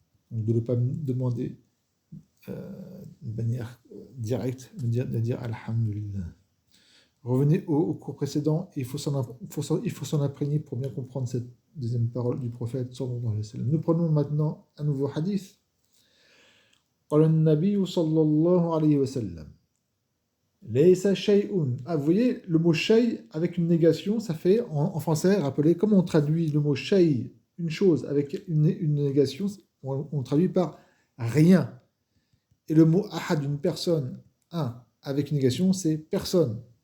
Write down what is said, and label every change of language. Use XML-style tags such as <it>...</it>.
<fr>Donc de ne pas demander de manière directe, de dire alhamdulillah. Revenez au cours précédent, il faut s'en imprégner pour bien comprendre cette deuxième parole du prophète</fr> <ar>sallallahu alayhi wa sallam.</ar> <fr>Nous prenons maintenant un nouveau hadith.</fr> <ar>قال النبي صلى الله عليه وسلم ليس شيء.</ar> <fr>Ah, vous voyez, le mot shay avec une négation, ça fait en français, rappelez, comment on traduit le mot shay, une chose avec une négation, on traduit par rien. Et le mot ahad, une personne, un, avec une négation, c'est personne.</fr>